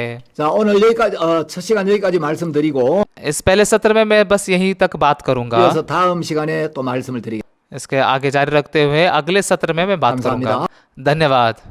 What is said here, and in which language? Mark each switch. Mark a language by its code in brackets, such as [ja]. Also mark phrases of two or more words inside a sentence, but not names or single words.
[ko] 자, 오늘 여기까지 첫 시간 여기까지 말씀드리고 [hi] इस पहले सत्र में मैं बस यहीं तक बात करूंगा। [ko] 그래서 다음 시간에 또 말씀을 드리겠습니다. [hi] इसके आगे जारी रखते हुए अगले सत्र में मैं बात [ko] 감사합니다. [hi] करूंगा। धन्यवाद।